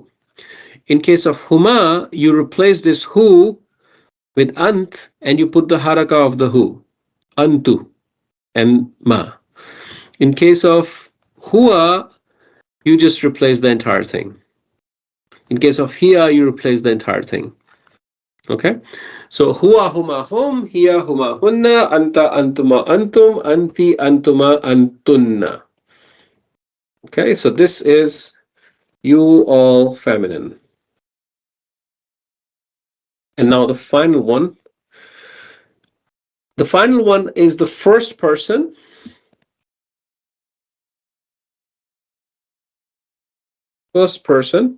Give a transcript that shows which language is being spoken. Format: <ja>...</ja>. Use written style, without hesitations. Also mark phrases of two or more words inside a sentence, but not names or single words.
<en>In case of huma, you replace this hu with ant, and you put the haraka of the hu, antu and ma. In case of hua, you just replace the entire thing. In case of hiya, you replace the entire thing. Okay? So</en> <ar>هو هما هم، هي هما هن، أنت أنتما أنتم، أنتِ أنتما أنتن.</ar> <en>Okay, so this is you all feminine. And now the final one. The final one is the first person. First person.</en>